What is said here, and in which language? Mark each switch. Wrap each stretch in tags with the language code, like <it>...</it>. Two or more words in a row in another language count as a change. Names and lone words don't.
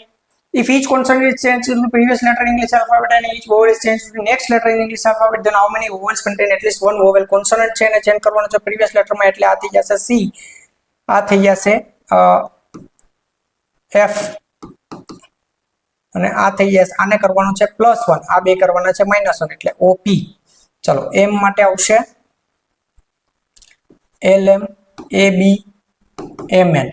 <en>If each consonant is changed to the previous letter in English alphabet and each vowel is changed to the next letter in English alphabet, then how many vowels contain at least one vowel?</en> <gu>Consonant છે ને ચેન્જ કરવાનો છે</gu> <en>previous letter</en> <gu>માં, એટલે આ થઈ જશે C, આ થઈ જશે F, અને આ થઈ જશે, આને કરવાનું છે +1, આ બે કરવાના છે -1 એટલે OP. ચલો M માટે આવશે LM AB MN.</gu>